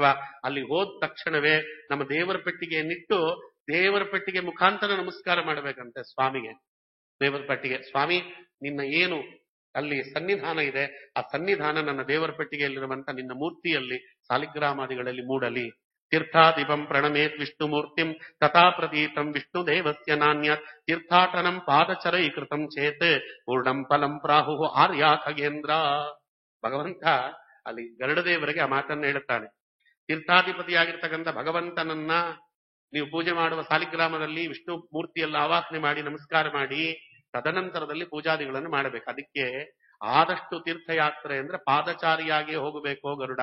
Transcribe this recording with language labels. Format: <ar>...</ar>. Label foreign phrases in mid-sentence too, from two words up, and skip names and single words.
<kn>ಅಲ್ಲಿ ಹೋದ ತಕ್ಷಣವೇ ನಮ್ಮ ದೇವರ ಪೆಟ್ಟಿಗೆಯನ್ನಿಟ್ಟು ದೇವರ ಪೆಟ್ಟಿಗೆ ಮುಖಾಂತರ ನಮಸ್ಕಾರ ಮಾಡಬೇಕಂತೆ ಸ್ವಾಮಿಗೆ. ದೇವರ ಪೆಟ್ಟಿಗೆ, ಸ್ವಾಮಿ ನಿನ್ನ ಏನು ಅಲ್ಲಿ ಸನ್ನಿಧಾನ ಇದೆ, ಆ ಸನ್ನಿಧಾನ ನನ್ನ ದೇವರ ಪೆಟ್ಟಿಗೆಯಲ್ಲಿರುವಂತ ನಿನ್ನ ಮೂರ್ತಿಯಲ್ಲಿ ಸಾಲಿಗ್ರಾಮಾದಿಗಳಲ್ಲಿ ಮೂಡಲಿ.</kn> <sa>ತೀರ್ಥಾದಿಪಂ ಪ್ರಣಮೇತ್ ವಿಷ್ಣು ಮೂರ್ತಿಂ ತಥಾ ಪ್ರತೀತಂ ವಿಷ್ಣು ದೇವಸ್ಯ ನಾನ್ಯತ್ ತೀರ್ಥಾಟನಂ ಪಾದಚರೈಕೃತಂ ಚೇತ್ ಪೂರ್ಣಂ ಫಲಂ ಪ್ರಾಹು ಆರ್ಯ ಖಗೇಂದ್ರ.</sa> <kn>ಭಗವಂತ ಅಲ್ಲಿ ಗರುಡದೇವರಿಗೆ ಆ ಮಾತನ್ನ ಹೇಳುತ್ತಾನೆ. ತೀರ್ಥಾಧಿಪತಿಯಾಗಿರ್ತಕ್ಕಂಥ ಭಗವಂತನನ್ನ ನೀವು ಪೂಜೆ ಮಾಡುವ ಸಾಲಿಗ್ರಾಮದಲ್ಲಿ ವಿಷ್ಣು ಮೂರ್ತಿಯಲ್ಲ ಆವಾಹನೆ ಮಾಡಿ ನಮಸ್ಕಾರ ಮಾಡಿ ತದನಂತರದಲ್ಲಿ ಪೂಜಾದಿಗಳನ್ನು ಮಾಡಬೇಕು. ಅದಕ್ಕೆ ಆದಷ್ಟು ತೀರ್ಥಯಾತ್ರೆ ಅಂದ್ರೆ ಪಾದಚಾರಿಯಾಗಿಯೇ ಹೋಗಬೇಕು ಗರುಡ.</kn>